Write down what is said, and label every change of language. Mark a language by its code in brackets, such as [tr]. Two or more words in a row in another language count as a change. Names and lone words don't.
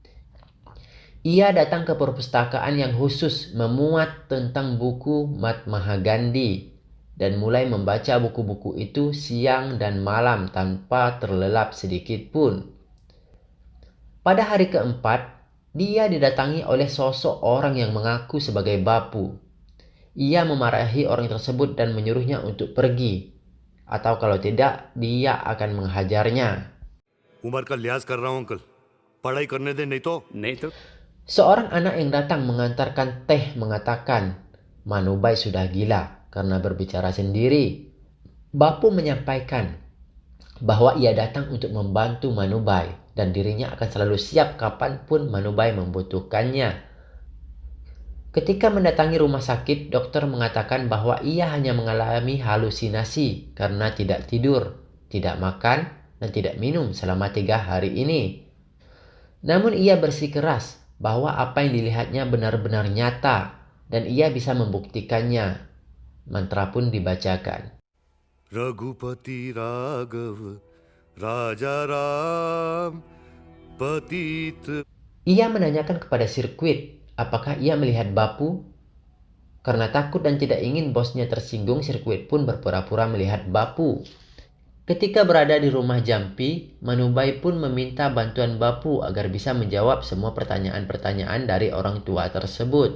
[id] Ia datang ke perpustakaan yang khusus memuat tentang buku Mahatma Gandhi dan mulai membaca buku-buku itu siang dan malam tanpa terlelap sedikit pun. Pada hari keempat, dia didatangi oleh sosok orang yang mengaku sebagai bapu. Ia memarahi orang tersebut dan menyuruhnya untuk pergi, atau kalau tidak, dia akan menghajarnya. [hi] उम्र का लिहाज कर रहा हूं अंकल पढ़ाई करने दे नहीं तो [id] Seorang anak yang datang mengantarkan teh mengatakan, Manubai sudah gila karena berbicara sendiri. Bapu menyampaikan bahwa ia datang untuk membantu Manubai dan dirinya akan selalu siap kapanpun Manubai membutuhkannya. Ketika mendatangi rumah sakit, dokter mengatakan bahwa ia hanya mengalami halusinasi karena tidak tidur, tidak makan, dan tidak minum selama 3 hari ini. Namun ia bersikeras bahwa apa yang dilihatnya benar-benar nyata dan ia bisa membuktikannya. Mantra pun dibacakan. [hi] रघुपति राघव राजा राम पतित. [id] Ia menanyakan kepada sirkuit apakah ia melihat bapu. Karena takut dan tidak ingin bosnya tersinggung, sirkuit pun berpura-pura melihat bapu. Ketika berada di rumah Jampi, Manubai pun meminta bantuan bapu agar bisa menjawab semua pertanyaan-pertanyaan dari orang tua tersebut.